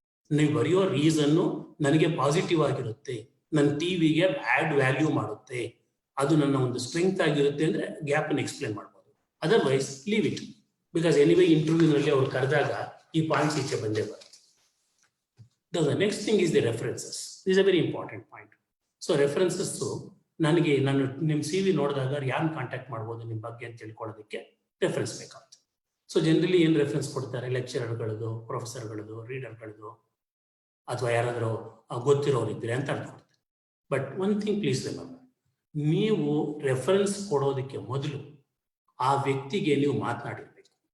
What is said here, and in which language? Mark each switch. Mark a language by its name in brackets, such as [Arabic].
[Kannada] ನೀವು ಬರೆಯೋ ರೀಸನ್ನು ನನಗೆ ಪಾಸಿಟಿವ್ ಆಗಿರುತ್ತೆ, ನನ್ನ ಟಿವಿಗೆ ಆಡ್ ವ್ಯಾಲ್ಯೂ ಮಾಡುತ್ತೆ, ಅದು ನನ್ನ ಒಂದು ಸ್ಟ್ರೆಂತ್ ಆಗಿರುತ್ತೆ ಅಂದ್ರೆ ಗ್ಯಾಪ್ ಅನ್ನು ಎಕ್ಸ್ಪ್ಲೇನ್ ಮಾಡ್ಬೋದು. [English] Otherwise leave it. [Kannada] Because anyway ಇಂಟರ್ವ್ಯೂನಲ್ಲಿ ಅವ್ರು ಕರೆದಾಗ ಈ ಪಾಯಿಂಟ್ಸ್ ಈಚೆ ಬಂದೇ ಬರುತ್ತೆ. [English] The next thing is the references. This is a very important point. [Kannada] So references ನನಗೆ ನಾನು ನಿಮ್ಮ CV ನೋಡಿದಾಗ ಯಾರು ಕಾಂಟ್ಯಾಕ್ಟ್ ಮಾಡ್ಬೋದು ನಿಮ್ಮ ಬಗ್ಗೆ ಅಂತ ತಿಳ್ಕೊಳ್ಳೋದಕ್ಕೆ ರೆಫರೆನ್ಸ್ ಬೇಕಾಗುತ್ತೆ. ಸೊ ಜನರಲಿ ಏನು ರೆಫರೆನ್ಸ್ ಕೊಡ್ತಾರೆ, ಲೆಕ್ಚರರ್ಗಳದು, ಪ್ರೊಫೆಸರ್ಗಳದು, ರೀಡರ್ಗಳದು, ಅಥವಾ ಯಾರಾದರೂ ಗೊತ್ತಿರೋರು ಇದ್ರೆ ಅಂತ ಅನ್ಕೊಡ್ತಾರೆ. [English] but one thing please remember, [Kannada] ನೀವು ರೆಫರೆನ್ಸ್ ಕೊಡೋದಕ್ಕೆ ಮೊದಲು ಆ ವ್ಯಕ್ತಿಗೆ ನೀವು ಮಾತನಾಡಿರ್ಬೇಕು.